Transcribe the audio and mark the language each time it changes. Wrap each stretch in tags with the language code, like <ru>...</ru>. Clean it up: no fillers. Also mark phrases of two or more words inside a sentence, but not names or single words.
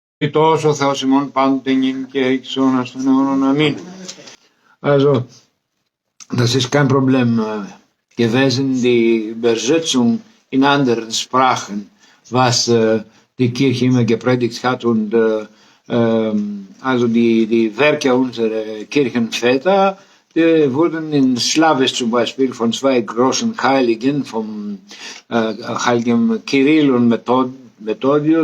<el>Τόσο Θεός ημών πάντοτε νυν και εις αιώνας των αιώνων. Amen.</el> <de>Also, das ist kein Problem gewesen, die Übersetzung in anderen Sprachen, was die Kirche immer gepredigt hat und also die Werke unserer Kirchenväter, die wurden in Slawisch zum Beispiel von zwei großen Heiligen, vom Heiligen Kyrill und Methodius.</de>